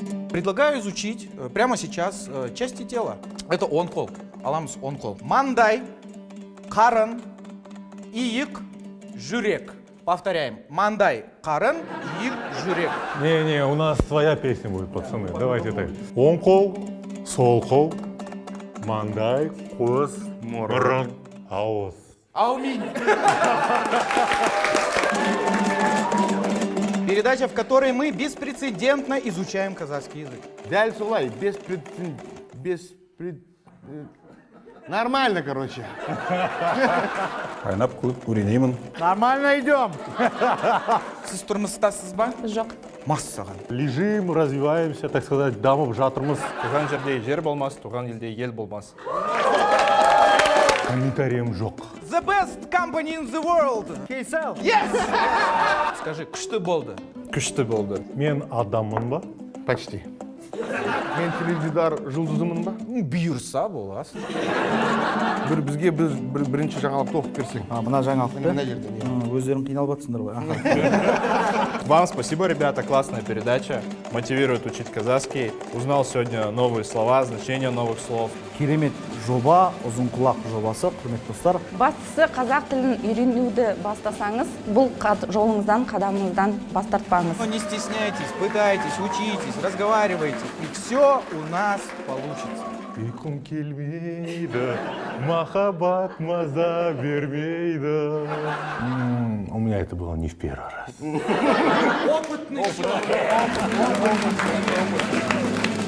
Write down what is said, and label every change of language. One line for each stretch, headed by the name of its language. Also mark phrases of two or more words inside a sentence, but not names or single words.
Russian: Предлагаю изучить прямо сейчас части тела.
Kazakh: Это он-кол. Аламс он-кол. Мандай, карын, иік, жүрек. Повторяем. Мандай, карын, иік, жүрек.
Russian: Не, у нас своя песня будет, пацаны. Давайте так.
Kazakh: Оң қол, сол қол, маңдай, көз, мұрын, ауыз. Аумин.
Russian: Передача, в которой мы беспрецедентно изучаем казахский язык.
Kazakh: Дәл солай,
Russian: Нормально, короче.
Kazakh: Қайнап көрінеймін.
Russian: Нормально идем.
Kazakh: Сіз тұрмыстасыз ба? Жоқ. Массаған.
Russian: Лежим, развиваемся, так сказать,
Kazakh: дамып жатырмыз. Туған жерде жер болмас, туған елде ел болмас. Комментарием жоқ.
English: The best company in the world.
Kazakh: Кейсел. Yes! Скажи, күшті болды? Күшті болды. Мен адаммын ба? Почти. Мен теледидар жұлдызымын ба? Бұйырса боласың. Бізге бірінші жаңалықты оқып берсең. Мына жаңалықты Мына жерден. өздерің қиналып жатсыңдар ғой.
Russian: Вам спасибо, ребята, классная передача. Мотивирует учить казахский. Узнал сегодня новые слова, значения новых слов.
Kazakh: Керемет жоба, ұзын құлақ жобасы, құрметті достар. Бастысы қазақ тілін үйренуді бастасаңыз, бұл жолыңыздан, қадамыңыздан бас тартпаңыз.
Russian: Но не стесняйтесь, пытайтесь, учитесь, разговаривайте. И все у нас получится.
Kazakh: Ұйқым келмейді, махаббат маза бермейді.
Russian: У меня это было не в первый раз. Опытный человек.